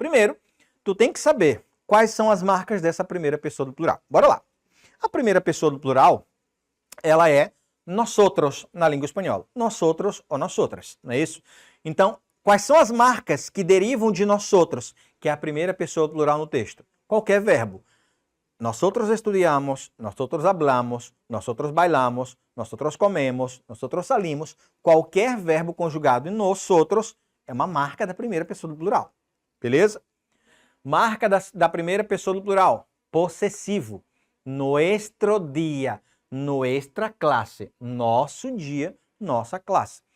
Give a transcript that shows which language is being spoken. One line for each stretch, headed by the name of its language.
Portuguese: Primeiro, tu tem que saber quais são as marcas dessa primeira pessoa do plural. Bora lá. A primeira pessoa do plural, ela é nosotros na língua espanhola. Nosotros ou nosotras, não é isso? Então, quais são as marcas que derivam de nosotros, que é a primeira pessoa do plural no texto? Qualquer verbo.
Spanish: Nosotros estudiamos, nosotros hablamos, nosotros bailamos, nosotros comemos, nosotros salimos.
Portuguese: Qualquer verbo conjugado em nosotros é uma marca da primeira pessoa do plural. Beleza? Marca da primeira pessoa do plural. Possessivo.
Spanish: Nuestro dia. Nuestra classe.
Portuguese: Nosso dia, nossa classe.